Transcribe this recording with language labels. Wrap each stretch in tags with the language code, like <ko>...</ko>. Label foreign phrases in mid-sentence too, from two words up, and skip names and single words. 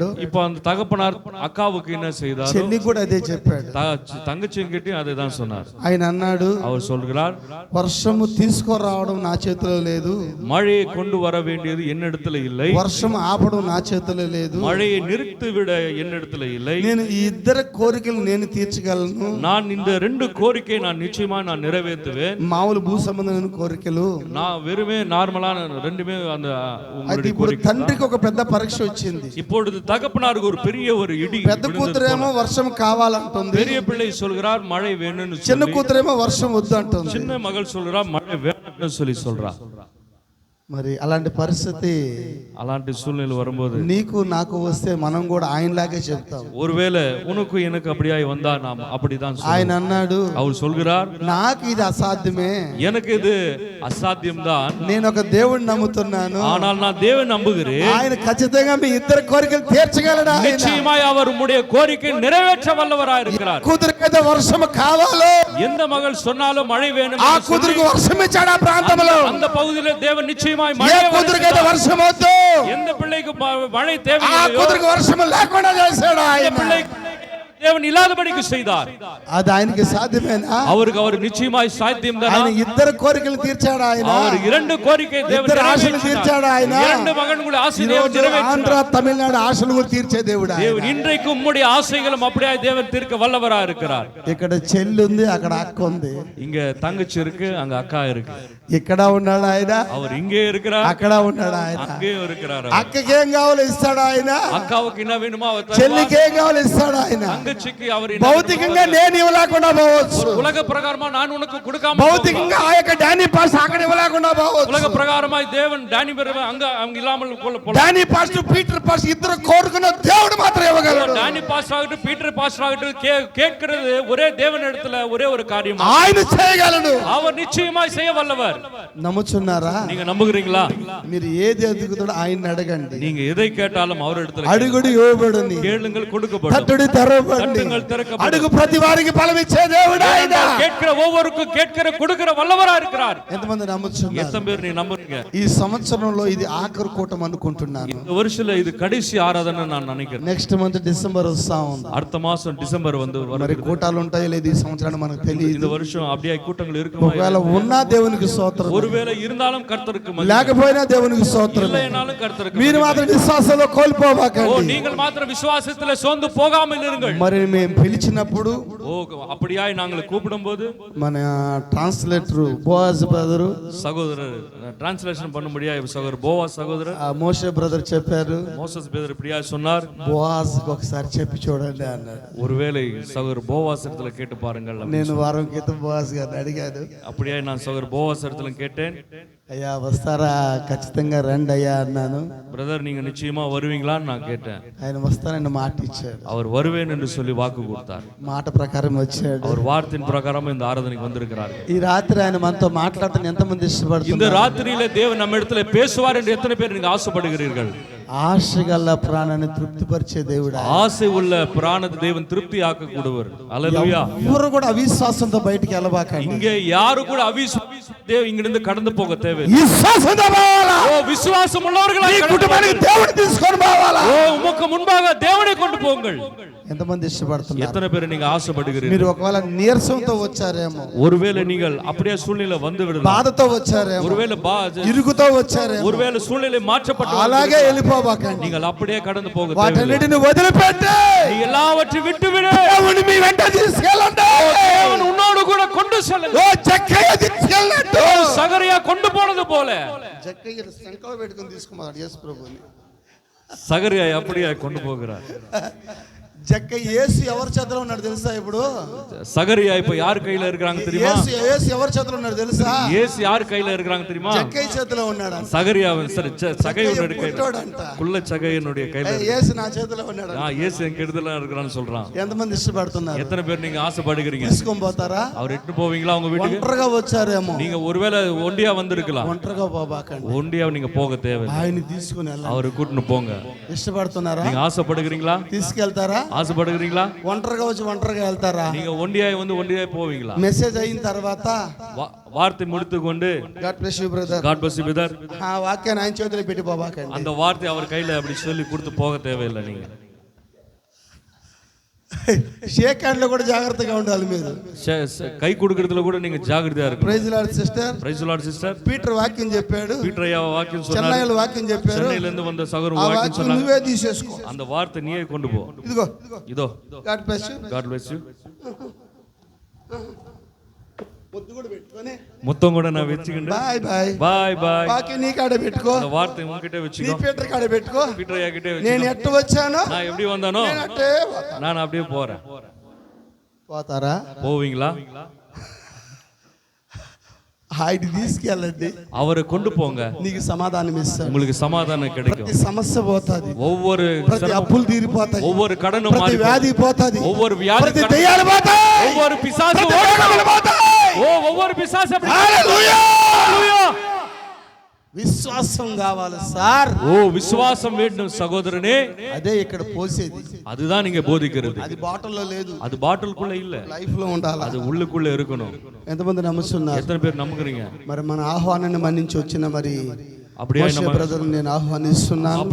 <ta>இப்போ அந்த தகப்பனார் அக்காவுக்கு என்ன செய்தார்,</ta> <te>చెల్లి కూడా అదే చెప్పాడు,</te> <ta>தங்கச்சிங்கிட்ட அதே தான் சொன்னார்.</ta> <te>ఆయన అన్నాడు,</te> <ta>அவர் சொல்கிறார்,</ta> <te>వర్షము తీసుకురావడం నా చేతిలో లేదు,</te> <ta>மழையை கொண்டு வர வேண்டியது என்னிடத்துல இல்லை,</ta> <te>వర్షం ఆపడం నా చేతిలో లేదు,</te> <ta>மழையை நிறுத்தி விட என்னிடத்துல இல்லை,</ta> <te>నేను ఈ ఇద్దరు కోరికలు నేను తీర్చగలను,</te> <ta>நான் இந்த 2 கோரிக்கையை நான் நிச்சயமா நான் நிறைவேற்றுவேன்.</ta> <te>మామూలు భూ సంబంధమైన కోరికలు,</te> <ta>நான் வெறுமே நார்மலான ரெண்டுமே அந்த</ta> <te>అయితే ఇప్పుడు తండ్రికి ఒక పెద్ద పరీక్ష వచ్చింది.</te> <ta>இப்பொழுது தகப்பனாருக்கு ஒரு பெரிய ஒரு இடி.</ta> <te>పెద్ద కూతురేమో వర్షం కావాలంటుంది,</te> <ta>பெரிய பிள்ளை சொல்கிறார் மழை வேணும்னு,</ta> <te>చిన్న కూతురేమో వర్షం వద్దు అంటుంది,</te> <ta>சின்ன மகள் சொல்றா மழை வேணும்னு சொல்றா.</ta> <te>మరి అలాంటి పరిస్థితి</te> <ta>అలాంటి సూழ்நிலை வரும்போது</ta> <te>నీకు నాకు వస్తే మనం కూడా ఆయనలాగే చెప్తాం.</te> <ta>ஒருவேளை உனக்கு எனக்கு அப்படியாய் வந்தா நாம் அப்படிதான் சொல்லுவோம்.</ta> <te>ఆయన అన్నాడు,</te> <ta>அவர் சொல்கிறார்,</ta> <te>నాకు ఇది అసాధ్యమే,</te> <ta>எனக்கு இது అసాధ్యం தான்,</ta> <te>నేను ఒక దేవుడిని నమ్ముతున్నాను,</te> <ta>ஆனால் நான் தேவன் நம்புகிறேன்,</ta> <te>ఆయన ఖచ్చితంగా మీ ఇద్దరు కోరికలు తీర్చగలడు,</te> <ta>நிச்சயமாய் அவர் உம்முடைய கோரிக்கை நிறைவேற்ற வல்லவராய் இருக்கிறார்.</ta> <te>కూతురికైతే వర్షం కావాలో</te> <ta>எந்த மகள் சொன்னாலும் மழை வேணும்</ta> <te>ఆ కూతురికి వర్షం ఇచ్చాడు ఆ ప్రాంతంలో.</te> <ta>அந்த பகுதியிலே தேவன் நிச்சயமாய்</ta> <te>ఏ</te> <ta>மழை</ta> <te>కూతురికైతే వర్షం వద్దు,</te> <ta>எந்த பிள்ளைக்கு மழை</ta> <te>ఆ</te> <ta>தேவையில்லையோ</ta> <te>కూతురికి వర్షం లేకుండా చేశాడు</te> <ta>அந்த</ta> <te>ఆయన.</te> <ta>பிள்ளைக்கு தேவன் இல்லாதபடிக்கு செய்தார்.</ta> <te>అది ఆయనకి సాధ్యమేనా?</te> <ta>அவருக்கு நிச்சயமாய் சாத்தியம் தான்.</ta> <te>ఆయన ఇద్దరు కోరికలు తీర్చాడు ఆయన.</te> <ta>அவர் இரண்டு కోరికை தேவன்</ta> <te>ఇద్దరు ఆశలు తీర్చాడు ఆయన.</te> <ta>இரண்டு மகன்களுடைய ஆசை தேவன்</ta> <te>ఈరోజు ఆంధ్ర</te> <ta>நிறைவேற்றினார்.</ta> <te>తమిళనాడు ఆశలు కూడా తీర్చే దేవుడు ఆయన.</te> <ta>தேவன் இன்றைக்கு உம்முடைய ஆசைகளும் அப்படியே தேவன் தீர்க்க வல்லவரா இருக்கிறார்.</ta> <te>ఇక్కడ చెల్లి ఉంది, అక్కడ అక్క ఉంది.</te> <ta>இங்க தங்கச்சி இருக்கு, அங்க அக்கா இருக்கு.</ta> <te>ఇక్కడ ఉన్నాడు ఆయన,</te> <ta>அவர் இங்கே இருக்கிறார்,</ta> <te>అక్కడ ఉన్నాడు ఆయన.</te> <ta>அங்கேயும் இருக்கிறார்.</ta> <te>అక్కకి ఏం కావాలో ఇస్తాడు ఆయన,</te> <ta>அக்காவுக்கு என்ன வேணுமோ அவர் தருவார்.</ta> <te>చెల్లికి ఏం కావాలో ఇస్తాడు ఆయన.</te> <ta>தங்கச்சிக்கு அவர்</ta> <te>భౌతికంగా నేను ఇవ్వలేకుండా పోవచ్చు,</te> <ta>உலக பிரகாரமா நான் உனக்கு கொடுக்காம</ta> <te>భౌతికంగా ఆ యొక్క డానీ పాస్ అక్కడ ఇవ్వలేకుండా పోవచ్చు.</te> <ta>உலக பிரகாரமாய் தேவன் டானி பெருமை அங்க இல்லாமல்</ta> <te>డానీ పాస్ పీటర్ పాస్ ఇద్దరు కోరుకున్న దేవుడు మాత్రం ఇవ్వగలడు.</te> <ta>டானி பாஸ் ஆகட்டும் பீட்டர் பாஸ் ஆகட்டும் கேட்கிறது ஒரே தேவன் இடத்துல ஒரே ஒரு காரியம்,</ta> <te>ఆయన చేయగలడు.</te> <ta>அவர் நிச்சயமாய் செய்ய வல்லவர்.</ta> <te>నమ్ముచున్నారా?</te> <ta>நீங்க నమ్ముகிறீங்களா?</ta> <te>మీరు ఏది అడుగుతాడో ఆయన అడగండి.</te> <ta>நீங்க எதை கேட்டாலும் அவர் இடத்துல</ta> <te>అడుగుడు ఇవ్వబడును,</te> <ta>கேளுங்கள் கொடுக்கப்படும்,</ta> <te>తట్టుడు తెరవబడును,</te> <ta>தட்டுங்கள் திறக்கப்படும்.</ta> <te>అడుగు ప్రతి వారికి ఫలం ఇచ్చే దేవుడు ఆయన.</te> <ta>கேட்கிற ஒவ்வொருக்கும் கேட்கிற கொடுக்கிற வல்லவரா இருக்கிறார்.</ta> <te>ఎంతమంది నమ్ముచున్నారు?</te> <ta>எத்தனை பேர் நீ நம்புறீங்க?</ta> <te>ఈ సంవత్సరంలో ఇది ఆఖరి కూటం అనుకుంటున్నాను.</te> <ta>இந்த வருஷத்துல இது கடைசி ஆராதனை நான் நினைக்கிறேன்.</ta> <en>next month</en> <te>డిసెంబర్ వస్తా ఉంది.</te> <ta>அடுத்த மாசம் டிசம்பர் வந்து</ta> <te>మరి కూటాలు ఉంటాయో లేదు ఈ సంవత్సరాన్ని మనకు తెలియదు.</te> <ta>இந்த வருஷம் அப்படியே கூட்டங்கள் இருக்குமா?</ta> <te>ఒకవేళ ఉన్నా దేవునికి స్తోత్రం,</te> <ta>ஒருவேளை இருந்தாலும் கர்த்தருக்கு மகிமை,</ta> <te>లేకపోయినా దేవునికి స్తోత్రం.</te> <ta>இல்லைனாலும் கர்த்தருக்கு</ta> <te>మీరు</te> <ta>மகிமை.</ta> <te>మాత్రం విశ్వాసంలో ஓ, కోల్పోవాకండి.</te> <ta>நீங்கள் மாத்திரம் விசுவாசத்துல சோர்ந்து போகாமல் இருங்கள்.</ta> <te>మరి మేము పిలిచినప్పుడు</te> <ta>ஓ, அப்படியாய் நாங்கள் கூப்பிடும்போது</ta> <te>మన ట్రాన్స్లేటర్ బోయాజ్ బ్రదరు,</te> <ta>சகோதரர் டிரான்ஸ்லேஷன் பண்ண முடியாது சகோதரர் போவாஸ் சகோதரர்</ta> <te>మోషే బ్రదర్ చెప్పారు,</te> <ta>மோசஸ் பேதர் இப்படியா சொன்னார்,</ta> <te>బోయాజ్ ఒకసారి చెప్పి చూడండి అన్నాడు.</te> <ta>ஒருவேளை சகோதரர் போவாஸ் இடத்துல கேட்டு பாருங்கள்.</ta> <te>నేను వారం క్రితం బోయాజ్ గారిని అడిగాను,</te> <ta>அப்படியே நான் சகோதரர் போவாஸ் இடத்துல கேட்டேன்,</ta> <te>అయ్యా వస్తారా? ఖచ్చితంగా రండి అయ్యా అన్నాను.</te> <ta>பிரதர் நீங்க நிச்சயமா வருவீங்களான்னு நான் கேட்டேன்.</ta> <te>ఆయన వస్తానని మాట ఇచ్చాడు,</te> <ta>அவர் வருவேன் என்று சொல்லி வாக்கு கொடுத்தார்.</ta> <te>మాట ప్రకారం వచ్చాడు.</te> <ta>அவர் வார்த்தையின் பிரகாரம் இந்த ஆராதனைக்கு வந்திருக்கிறார்.</ta> <te>ఈ రాత్రి ఆయన మనతో మాట్లాడటం ఎంతమంది</te> <ta>இந்த</ta> <te>ఇష్టపడుతున్నారు?</te> <ta>ராத்திரியில தேவன் நம்ம இடத்துல பேசுவார் என்று எத்தனை பேர் நீங்க ஆசைப்படுகிறீர்கள்?</ta> <te>ఆశ గల ప్రాణాన్ని తృప్తిపరిచే దేవుడు ఆయన.</te> <ta>ஆசை உள்ள பிராணத்தை தேவன் திருப்தி ஆக்க கூடுவர். அல்லேலூயா.</ta> <te>ఎవరు కూడా అవిశ్వాసంతో బయటికి వెళ్ళబాకండి.</te> <ta>இங்க யாரு கூட தேவன் இங்கிருந்து கடந்து போக தேவை.</ta> <te>విశ్వాసంతో పోవాలా?</te> <ta>ஓ, விசுவாசம் உள்ளவர்களாய்</ta> <te>ఈ</te> <ta>கடந்து</ta> <te>కుటుంబానికి దేవుడు తీసుకొని పోవాలా?</te> <ta>ஓ, உமக்கு முன்பாக தேவனை கொண்டு போங்கள்.</ta> <te>ఎంతమంది ఇష్టపడుతున్నారు?</te> <ta>எத்தனை பேர் நீங்க ஆசைப்படுகிறீர்கள்?</ta> <te>మీరు ఒకవేళ నీరసంతో వచ్చారేమో,</te> <ta>ஒருவேளை நீங்கள் அப்படியே சூழ்நிலை வந்து விடலாம்,</ta> <te>బాధతో వచ్చారేమో,</te> <ta>ஒருவேளை</ta> <te>ఇరుగుతో వచ్చారేమో,</te> <ta>ஒருவேளை சூழ்நிலை மாற்றப்பட்டு</ta> <te>అలాగే వెళ్ళిపోబాకండి.</te> <ta>நீங்கள் அப்படியே கடந்து போக தேவை.</ta> <te>వాటన్నిటిని వదిలిపెట్టి</te> <ta>நீ எல்லாவற்றையும் விட்டு விடு.</ta> <te>దేవుని మీ వెంట తీసుకెళ్ళండి.</te> <ta>தேவன் உன்னோடு கூட கொண்டு செல்லுங்க.</ta> <te>ఓ జక్కయ్య తీసుకెళ్ళండి.</te> <ta>சகரியா கொண்டு போனது போல</ta> <te>జక్కయ్య సంకల్పం పెట్టుకొని తీసుకున్నాడు యేసు ప్రభువుని.</te> <ta>சகரியா அப்படியே கொண்டு போகிறார்.</ta> <te>జక్కయ్య యేసు ఎవరి చేతిలో ఉన్నాడు తెలుసా? ఇప్పుడు</te> <ta>சகரியா இப்ப யார் கையில இருக்காங்க தெரியுமா?</ta> <te>యేసు ఎవరి చేతిలో ఉన్నాడు తెలుసా?</te> <ta>இயேசு யார் கையில இருக்காங்க தெரியுமா?</ta> <te>జక్కయ్య చేతిలో ఉన్నాడు.</te> <ta>சகரியா சரி சகையனுடைய கையில,</ta> <te>పుట్టోడంట.</te> <ta>குள்ள சகையனுடைய கையில.</ta> <te>యేసు నా చేతిలో ఉన్నాడు.</te> <ta>இயேசு என் கெடுதலா இருக்கிறான்னு சொல்றான்.</ta> <te>ఎంతమంది ఇష్టపడుతున్నారు?</te> <ta>எத்தனை பேர் நீங்க ஆசைப்படுகிறீங்க?</ta> <te>తీసుకొని పోతారా?</te> <ta>அவர் எட்டு போவீங்களா உங்க வீட்டுக்கு?</ta> <te>ఒంటరిగా వచ్చారేమో,</te> <ta>நீங்க ஒருவேளை ஒண்டியா வந்திருக்கலாம்.</ta> <te>ఒంటరిగా పోబాకండి.</te> <ta>ஒண்டியா நீங்க போக தேவை.</ta> <te>ఆయన తీసుకుని వెళ్ళండి.</te> <ta>அவரை கூட்டின்னு போங்க.</ta> <te>ఇష్టపడుతున్నారా?</te> <ta>நீங்க ஆசைப்படுகிறீங்களா?</ta> <te>తీసుకెళ్తారా?</te> <ta>ஆசைப்படுகிறீங்களா?</ta> <te>ఒంటరిగా వచ్చి ఒంటరిగా వెళ్తారా?</te> <ta>நீங்க ஒண்டியாய் வந்து ஒண்டியாய் போவீங்களா?</ta> <te>మెసేజ్ అయిన తర్వాత</te> <ta>வார்த்தை முடித்துக்கொண்டு</ta> <en>God bless you brother, God bless you brother,</en> <te>ఆ వాక్యాన్ని ఆయన చేతిలో పెట్టి పోబాకండి.</te> <ta>அந்த வார்த்தை அவர் கையில அப்படி சொல்லி கொடுத்து போக தேவையில்லை. நீங்க</ta> <en>shake hand</en> <te>లో కూడా జాగ్రత్తగా ఉండాలి. మీరు</te> <ta>கை கொடுக்கறதுல கூட நீங்க ஜாகிரதையா இருக்கணும்.</ta> <en>praise Lord sister. praise the Lord sister.</en> <te>పీటర్ వాక్యం చెప్పాడు,</te> <ta>பீட்டர் ஐயா வாக்கியம் சொன்னார்,</ta> <te>చెన్నైలో వాక్యం చెప్పారు.</te> <ta>சென்னையில இருந்து வந்த சகோதரர்</ta> <te>ఆ</te> <ta>வாக்கியம்</ta> <te>వాక్యం</te> <ta>சொன்னாங்க.</ta> <te>నువ్వే తీసేసుకో.</te> <ta>அந்த வார்த்தை நீயே கொண்டு போ.</ta> <te>ఇదిగో</te> <ta>இதோ</ta> <en>God bless you. God bless you.</en> <te>ముద్దు కూడా పెట్టుకొని</te> <ta>முத்தம் கூட நான் வச்சுக்கிட்டு</ta> <en>bye bye. bye bye.</en> <te>వాక్యం నీ కాడ పెట్టుకో,</te> <ta>அந்த வார்த்தை உன்கிட்ட</ta> <te>నీ</te> <ta>வச்சுக்கோ.</ta> <te>పీటర్ కాడ పెట్టుకో.</te> <ta>பீட்டர் ஐயா கிட்ட</ta> <te>నేను</te> <ta>வச்சுக்கோ.</ta> <te>ఎట్టు వచ్చానో</te> <ta>நான் எப்படி வந்தானோ</ta> <te>నేను అట్టే పోతా.</te> <ta>நான் அப்படியே போறேன்.</ta> <te>పోతారా?</te> <ta>போவீங்களா?</ta> <te>ఆయన తీసుకెళ్ళండి,</te> <ta>அவரை கொண்டு போங்க.</ta> <te>నీకు సమాధానం ఇస్తాడు.</te> <ta>உங்களுக்கு சமாதானம் கிடைக்கும்.</ta> <te>ప్రతి సమస్య పోతాది,</te> <ta>ஒவ்வொரு</ta> <te>ప్రతి అప్పులు తీరిపోతాయి,</te> <ta>ஒவ்வொரு கடனும்</ta> <te>ప్రతి</te> <ta>மாறி</ta> <te>వ్యాధి పోతాది,</te> <ta>ஒவ்வொரு வியாதி</ta> <te>ప్రతి దయ్యాలు పోతాయి,</te> <ta>ஒவ்வொரு பிசாசு</ta> <te>ప్రతి</te> <ta>ஓடும்.</ta> <te>రోగములు పోతాయి.</te> <ta>ஓ, ஒவ்வொரு பிசாசு அப்படி</ta> <te>హల్లెలూయా!</te> <ta>ஹalleluya.</ta> <te>விசுவாசம் కావాలి సార్.</te> <ta>ஓ விசுவாசம் வேண்டும் சகோதரனே.</ta> <te>అదే ఇక్కడ పోసేది.</te> <ta>அதுதான் நீங்க போதிக்கிறது.</ta> <te>అది బాటిల్లో లేదు,</te> <ta>அது பாட்டிலுக்குள்ள இல்ல,</ta> <te>లైఫ్ లో ఉండాలి.</te> <ta>அது உள்ளுக்குள்ள இருக்கணும்.</ta> <te>ఎంతమంది నమ్ముతున్నారు?</te> <ta>எத்தனை பேர் நம்புறீங்க?</ta> <te>మరి మన ఆహ్వానాన్ని మన్నించి వచ్చిన మరి</te> <ta>அப்படியே</ta> <te>బ్రదర్ నేను ఆహ్వానిస్తున్నాను.</te>